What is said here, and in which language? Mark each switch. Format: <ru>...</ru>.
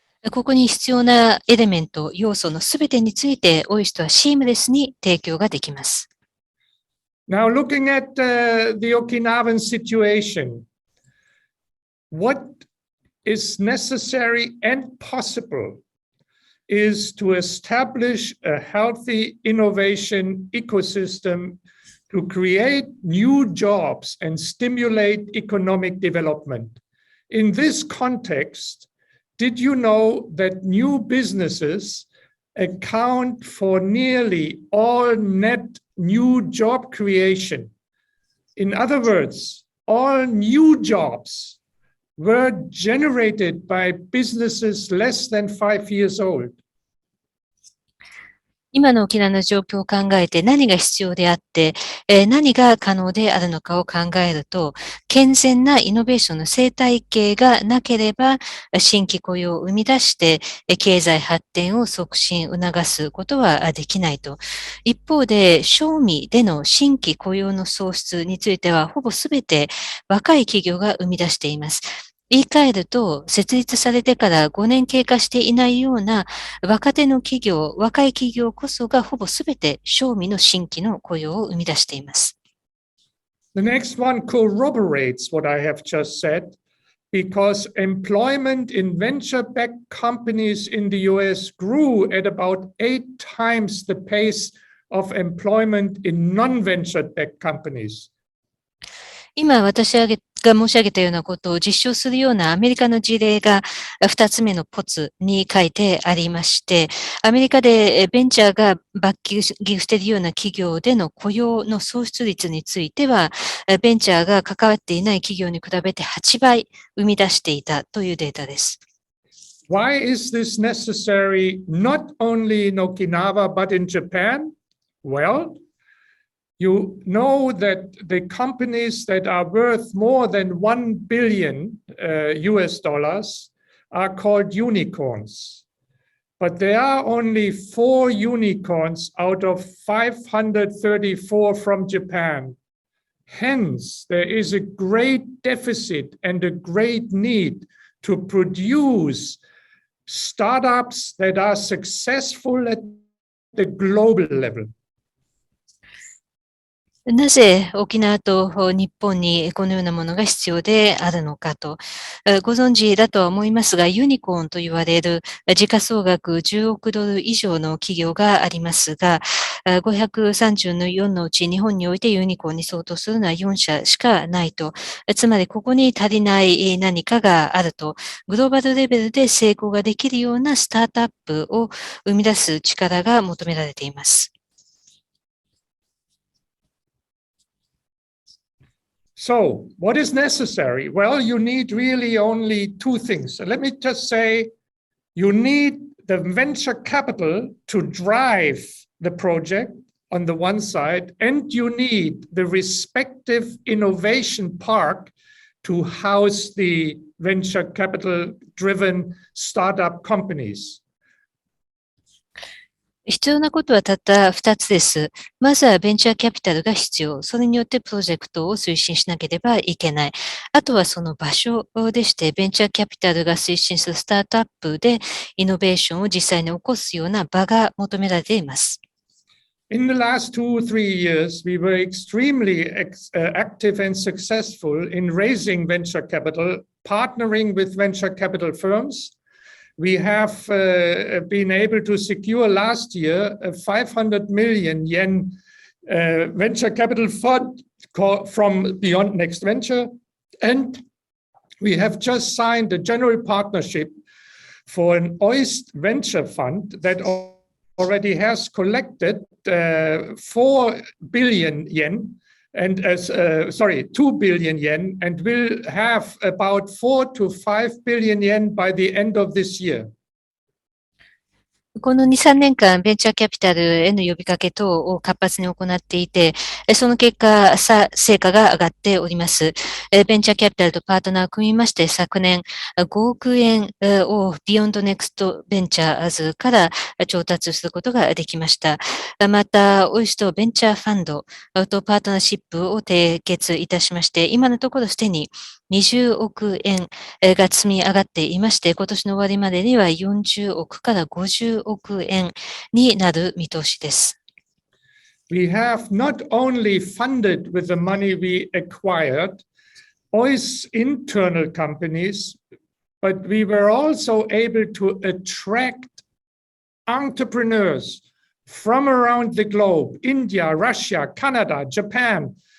<ja>ここに必要なエレメント、要素のすべてについて、オイストはシームレスに提供ができます。</ja> <en>Now, looking at the Okinawan situation, what is necessary and possible is to establish a healthy innovation ecosystem to create new jobs and stimulate economic development. In this context, did you know that new businesses account for nearly all net new job creation? In other words, all new jobs were generated by businesses less than 5 years old.</en> <ja>今の沖縄の状況を考えて何が必要であって、何が可能であるのかを考えると、健全なイノベーションの生態系がなければ、新規雇用を生み出して、経済発展を促進、促すことはできないと。一方で、賞味での新規雇用の創出については、ほぼすべて若い企業が生み出しています。言い換えると、設立されてから5年経過していないような若手の企業、若い企業こそがほぼすべて賞味の新規の雇用を生み出しています。</ja> <en>The next one corroborates what I have just said, because employment in venture-backed companies in the US grew at about 8 times the pace of employment in non-venture-backed companies.</en> <ja>今私が挙が申し上げたようなことを実証するようなアメリカの事例が2つ目のポツに書いてありまして、アメリカでベンチャーがバッキングしているような企業での雇用の創出率については、ベンチャーが関わっていない企業に比べて8倍生み出していたというデータです。</ja> <en>Why is this necessary not only in Okinawa but in Japan? Well, you know that the companies that are worth more than 1 billion US dollars are called unicorns. But there are only 4 unicorns out of 534 from Japan. Hence, there is a great deficit and a great need to produce startups that are successful at the global level.</en> <ja>なぜ沖縄と日本にこのようなものが必要であるのかと、ご存知だとは思いますが、ユニコーンと言われる時価総額10億ドル以上の企業がありますが、534のうち日本においてユニコーンに相当するのは4社しかないと、つまりここに足りない何かがあると、グローバルレベルで成功ができるようなスタートアップを生み出す力が求められています。</ja> <en>So, what is necessary? Well, you need really only 2 things. So let me just say, you need the venture capital to drive the project on the one side, and you need the respective innovation park to house the venture capital-driven startup companies.</en> <ja>必要なことはたった2つです。まずはベンチャーキャピタルが必要。それによってプロジェクトを推進しなければいけない。あとはその場所でして、ベンチャーキャピタルが推進するスタートアップでイノベーションを実際に起こすような場が求められています。</ja> <en>In the last 2 or 3 years, we were extremely active and successful in raising venture capital, partnering with venture capital firms. We have been able to secure last year a 500 million yen venture capital fund from Beyond Next Venture. And we have just signed a general partnership for an Oist venture fund that already has collected 4 billion yen. And 2 billion yen, and will have about 4 to 5 billion yen by the end of this year.</en> <ja>この2、3年間、ベンチャーキャピタルへの呼びかけ等を活発に行っていて、その結果、成果が上がっております。ベンチャーキャピタルとパートナーを組みまして、昨年5億円をビヨンドネクストベンチャーズから調達することができました。また、オイストベンチャーファンドとパートナーシップを締結いたしまして、今のところすでに20億円が積み上がっていまして、今年の終わりまでには40億から50億円になる見通しです。</ja> <en>We have not only funded with the money we acquired, OIST internal companies, but we were also able to attract entrepreneurs from around the globe, India, Russia, Canada, Japan.</en>